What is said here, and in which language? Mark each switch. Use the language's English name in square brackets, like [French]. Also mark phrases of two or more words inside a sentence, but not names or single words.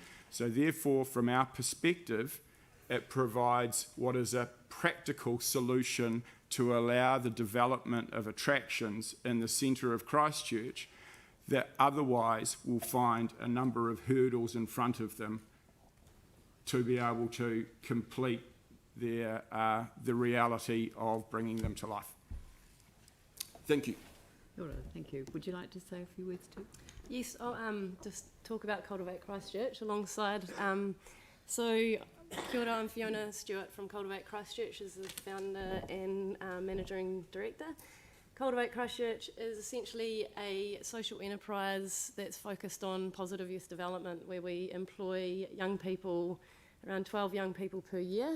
[English] So therefore, from our perspective, it provides what is a practical solution to allow the development of attractions in the centre of Christchurch that otherwise will find a number of hurdles in front of them to be able to complete the reality of bringing them to life. Thank you. [Māori] Kia ora, [English] thank you. Would you like to say a few words too? Yes, I'll just talk about Cultivate Christchurch alongside. So, [Māori] kia ora, [English] I'm Fiona Stewart from Cultivate Christchurch as the founder and managing director. Cultivate Christchurch is essentially a social enterprise that's focused on positive youth development, where we employ young people, around 12 young people per year.